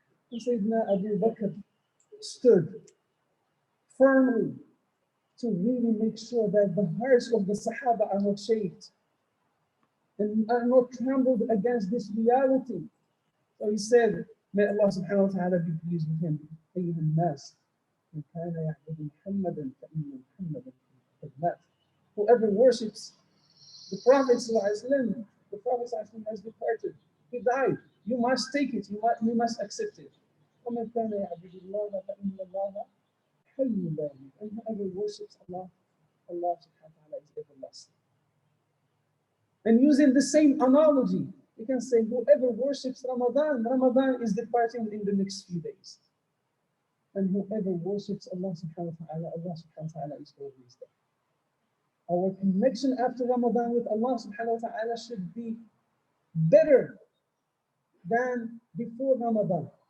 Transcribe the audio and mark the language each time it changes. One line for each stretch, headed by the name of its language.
English: And Sayyidina Abu Bakr stood firmly to really make sure that the hearts of the Sahaba are not shaped and are not trembled against this reality. So he said, may Allah subhanahu wa ta'ala be pleased with him.
Arabic: أيها الناس من كان يعبد محمدا فإن محمدا قد مات.
English: Whoever worships the Prophet ﷺ, the Prophet ﷺ has departed. He died. You must take it. You must accept it.
Arabic: ومن كان يعبد الله فإن الله حي لا يموت.
English: And whoever worships Allah, Allah subhanahu wa ta'ala is everlasting. And using the same analogy, you can say whoever worships Ramadan, Ramadan is departing in the next few days. And whoever worships Allah subhanahu wa ta'ala, Allah subhanahu wa ta'ala is always there. Our connection after Ramadan with Allah subhanahu wa ta'ala should be better than before Ramadan.